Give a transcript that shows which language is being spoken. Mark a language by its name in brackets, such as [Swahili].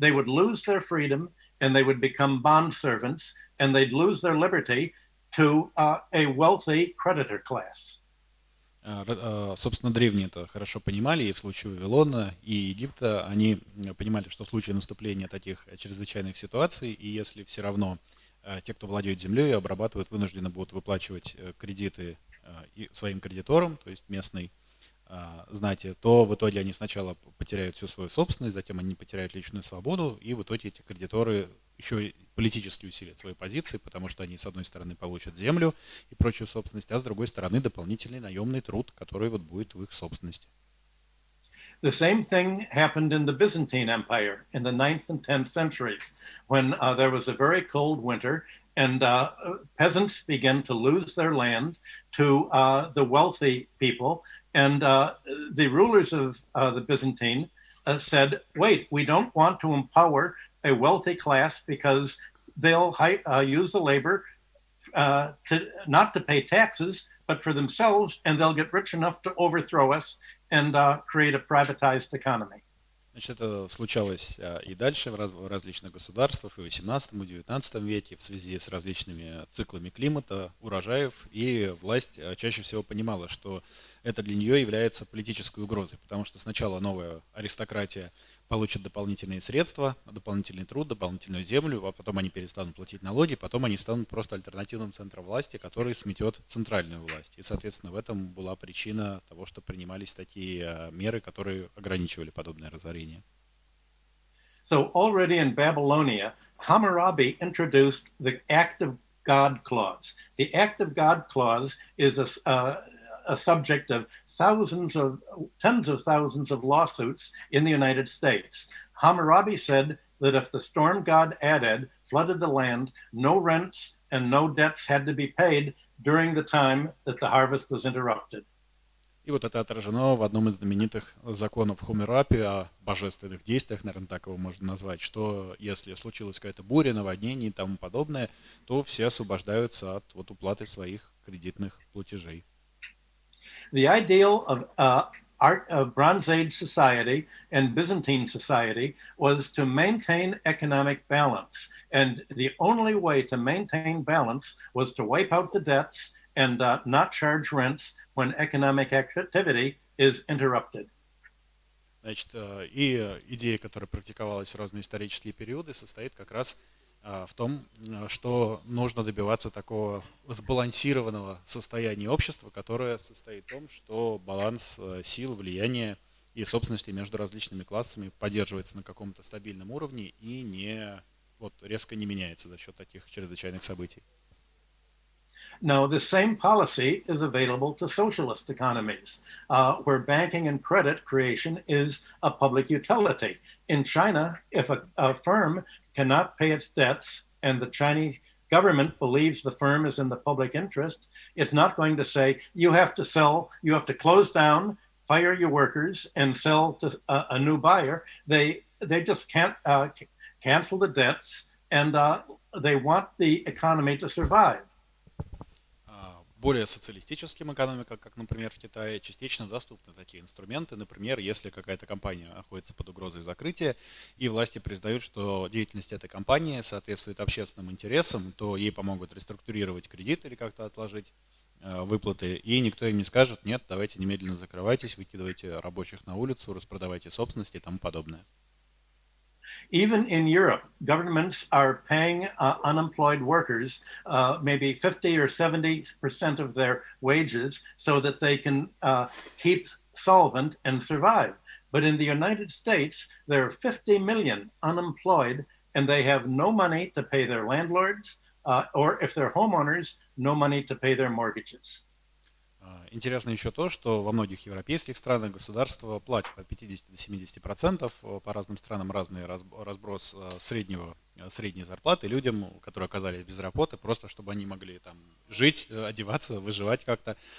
[English] They would lose their freedom and they would become bond servants, and they'd lose their liberty to a wealthy creditor class. [Russian] Собственно, древние это хорошо понимали, и в случае Вавилона, и Египта, они понимали, что в случае наступления таких чрезвычайных ситуаций, и если все равно те, кто владеет землей и обрабатывают, вынуждены будут выплачивать кредиты своим кредиторам, то есть местной знати, то в итоге они сначала потеряют всю свою собственность, затем они потеряют личную свободу, и в итоге эти кредиторы еще и политически усилят свои позиции, потому что они, с одной стороны, получат землю и прочую собственность, а с другой стороны, дополнительный наемный труд, который вот будет в их собственности. [English] The same thing happened in the Byzantine Empire in the 9th and 10th centuries, when there was a very cold winter and peasants began to lose their land to the wealthy people. And the rulers of the Byzantine said, wait, we don't want to empower a wealthy class because they'll use the labor not to pay taxes, but for themselves, and they'll get rich enough to overthrow us and create a privatized economy. [Russian] Значит, это случалось и дальше в различных государствах, и в XVIII, и XIX веке в связи с различными циклами климата, урожаев, и власть чаще всего понимала, что это для нее является политической угрозой, потому что сначала новая аристократия получит дополнительные средства, дополнительный труд, дополнительную землю, а потом они перестанут платить налоги, потом они станут просто альтернативным центром власти, который сметет центральную власть. И, соответственно, в этом была причина того, что принимались такие меры, которые ограничивали подобное разорение. [English] So already in Babylonia, Hammurabi introduced the Act of God clause. The Act of God clause is a subject of tens of thousands of lawsuits in the United States. Hammurabi said that if the storm god Adad flooded the land, no rents and no debts had to be paid during the time that the harvest was interrupted. [Russian] И вот это отражено в одном из знаменитых законов Хаммурапи о божественных действиях, наверное, так его можно назвать, что если случилась какая-то буря, наводнение и тому подобное, то все освобождаются от вот уплаты своих кредитных платежей. [English] The ideal of Bronze Age society and Byzantine society was to maintain economic balance. And the only way to maintain balance was to wipe out the debts and not charge rents when economic activity is interrupted. [Russian] Значит, и идея, которая практиковалась в разные исторические периоды, состоит как раз в том, что нужно добиваться такого сбалансированного состояния общества, которое состоит в том, что баланс сил, влияния и собственности между различными классами поддерживается на каком-то стабильном уровне и не вот, резко не меняется за счет таких чрезвычайных событий. [English] Now, the same policy is available to socialist economies, where banking and credit creation is a public utility. In China, if a firm cannot pay its debts and the Chinese government believes the firm is in the public interest, it's not going to say, you have to sell, you have to close down, fire your workers, and sell to a new buyer. They just can't cancel the debts, and they want the economy to survive. [Russian] Более социалистическим экономикам, как, например, в Китае, частично доступны такие инструменты. Например, если какая-то компания находится под угрозой закрытия, и власти признают, что деятельность этой компании соответствует общественным интересам, то ей помогут реструктурировать кредит или как-то отложить выплаты, и никто им не скажет, нет, давайте немедленно закрывайтесь, выкидывайте рабочих на улицу, распродавайте собственность и тому подобное. [English] Even in Europe, governments are paying unemployed workers maybe 50 or 70% of their wages so that they can keep solvent and survive. But in the United States, there are 50 million unemployed, and they have no money to pay their landlords, or if they're homeowners, no money to pay their mortgages. [Russian] Интересно еще то, что во многих европейских странах государство платит от 50 до 70%, по разным странам разный разброс средней зарплаты людям, которые оказались без работы, просто чтобы они могли там жить, одеваться, выживать как-то.